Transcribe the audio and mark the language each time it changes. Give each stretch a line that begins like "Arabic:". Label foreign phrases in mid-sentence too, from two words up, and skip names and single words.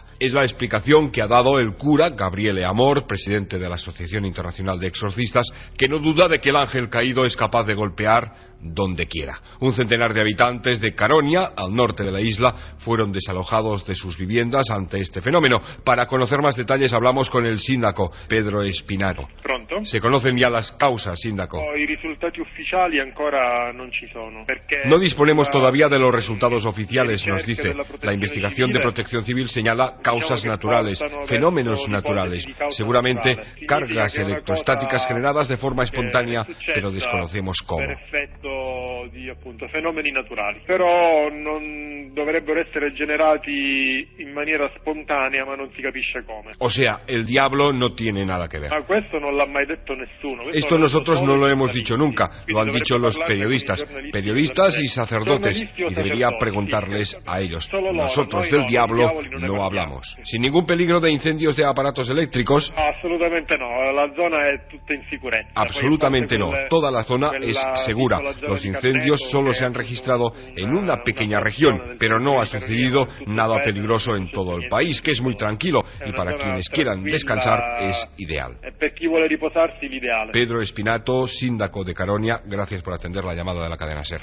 Spanish: Es la explicación que ha dado el cura Gabriele Amor, presidente de la Asociación Internacional de Exorcistas, que no duda de que el ángel caído es capaz de golpear donde quiera. Un centenar de habitantes de Caronia, al norte de la isla, fueron desalojados de sus viviendas ante este fenómeno. Para conocer más detalles hablamos con el sindaco, Pedro Spinato. Pronto? ¿Se conocen ya las causas, sindaco?
Italian: I risultati ufficiali ancora non ci sono.
Spanish: No disponemos todavía de los resultados oficiales, nos dice. La investigación de Protección Civil señala causas naturales, fenómenos naturales, seguramente cargas electrostáticas generadas de forma espontánea, pero desconocemos cómo.
Italian: Di appunto fenomeni naturali, però non dovrebbero essere generati in maniera spontanea, ma non si capisce come.
Spanish: O sea, el diablo no tiene nada que ver.
Italian: Ma questo non l'ha mai detto nessuno.
Spanish: Esto nosotros no lo hemos dicho nunca, lo han dicho los periodistas y sacerdotes, y debería preguntarles a ellos. Nosotros del diablo no hablamos. Sin ningún peligro de incendios de aparatos eléctricos. Absolutamente no,
Italian: la zona è tutta in sicurezza.
Spanish: Absolutamente no, toda la zona es segura. Los incendios solo se han registrado en una pequeña región, pero no ha sucedido nada peligroso en todo el país, que es muy tranquilo, y para quienes quieran descansar es ideal. Pedro Spinato, síndaco de Caronia, gracias por atender la llamada de la cadena SER.